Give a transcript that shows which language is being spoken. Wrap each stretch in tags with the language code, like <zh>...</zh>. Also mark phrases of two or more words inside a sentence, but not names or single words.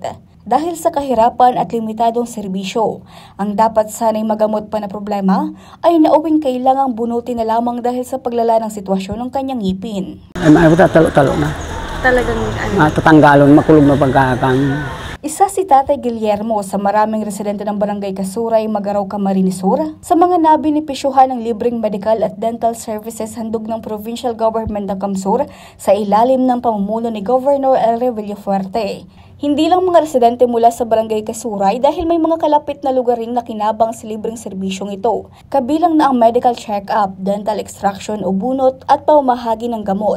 <tl>Dahil sa kahirapan at limitadong serbisyo, ang dapat sanay magamot pa na problema ay nauwing kailangang bunutin na lamang dahil sa paglala ng sitwasyon ng kanyang ngipin. Ay talo-talo na. Talagang</tl> <bik>Tatanggalon, makulog na pagkakang.</bik> <tl>Isa si Tatay Guillermo sa maraming residente ng Barangay Kasuray, Magaraw, Camarines Sur sa mga nabinipisyuhan ng libreng medical at</tl> <en>dental services</en> <tl>handog ng Provincial Government ng Kamsur sa ilalim ng pamumuno ni Governor Elre Villafuerte. Hindi lang mga residente mula sa Barangay Kasuray dahil may mga kalapit na lugar ring nakinabang sa libreng serbisyong ito, kabilang na ang</tl> <en>medical check-up, dental extraction</en> <tl>o bunot at pamamahagi ng gamot.</tl>